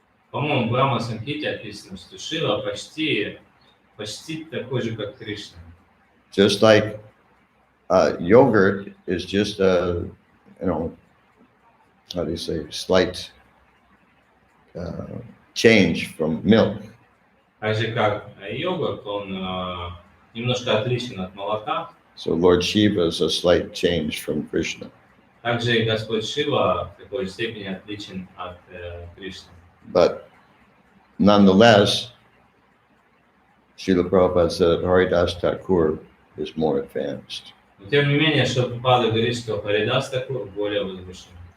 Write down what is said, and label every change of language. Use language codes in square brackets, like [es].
[ru] По-моему, в Брахма Самхите описано, что Шива почти такой же, как Кришна. [en] Just like yogurt is just a, how do you say, slight change from milk. [ru] Так же, как йогурт, он немножко отличен от молока. [en] So Lord Shiva is a slight change from Krishna. [ru] Также и Господь Шива в такой же степени отличен от Кришны. [en] But nonetheless, Srila Prabhupada said that Haridas Thakur is more advanced. [ru] Но тем не менее, что Прабхупада говорит, что Харидас Такур более возвышен.